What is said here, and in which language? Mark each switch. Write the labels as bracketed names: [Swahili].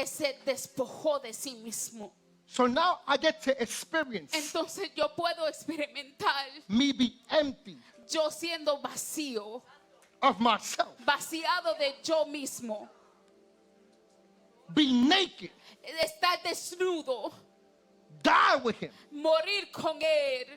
[Spanish] que se despojó de sí mismo. [English] So now I get to experience [Spanish] Entonces yo puedo experimentar [English] me be empty [Spanish] yo siendo vacío, [English] of myself, [Spanish] vaciado de yo mismo, [English] be naked, [Spanish] estar desnudo, [English] die with him. [Spanish] morir con Él.